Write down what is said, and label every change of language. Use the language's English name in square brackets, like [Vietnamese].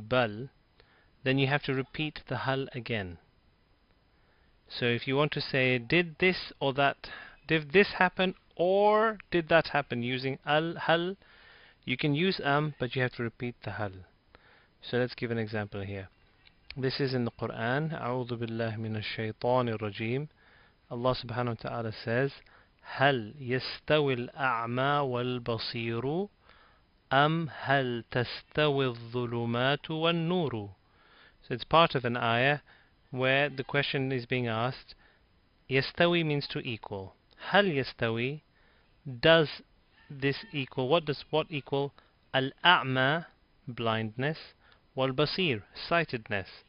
[English] bal, then you have to repeat the hal again. So if you want to say did this or that, did this happen or did that happen, using hal, you can use but you have to repeat the hal. So let's give an example here. This is in the Quran. [Arabic] أعوذ بالله من الشيطان الرجيم. [English] Allah subhanahu wa ta'ala says, [Arabic] هل يستوي الأعمى والبصير أم هل تستوي الظلمات والنور. [English] So it's part of an ayah where the question is being asked. يستوي means to equal. [Arabic] هل يستوي, [English] does this equal? What does what equal? Al-a'ma, blindness, wal-basir, sightedness.